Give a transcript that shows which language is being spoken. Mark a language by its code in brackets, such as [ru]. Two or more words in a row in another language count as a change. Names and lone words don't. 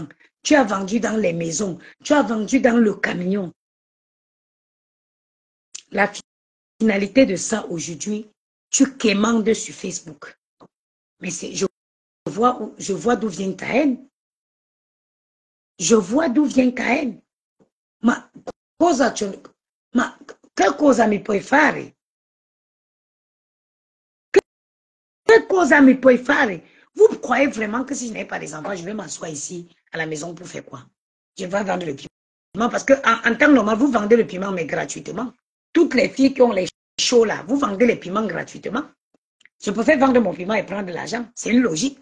[fr] Tu as vendu dans les maisons. Tu as vendu dans le camion. La finalité de ça aujourd'hui, tu quémandes sur Facebook. Mais je vois d'où vient ta haine. Je vois d'où vient ta haine. [it] Ma che cosa mi puoi fare? Che cosa mi puoi fare? [fr] Vous croyez vraiment que si je n'ai pas des enfants, je vais m'asseoir ici à la maison pour faire quoi? Je vais vendre le piment parce qu'en temps normal, vous vendez le piment mais gratuitement. Toutes les filles qui ont les chauds là, vous vendez les piments gratuitement. Je préfère vendre mon piment et prendre de l'argent. C'est une logique.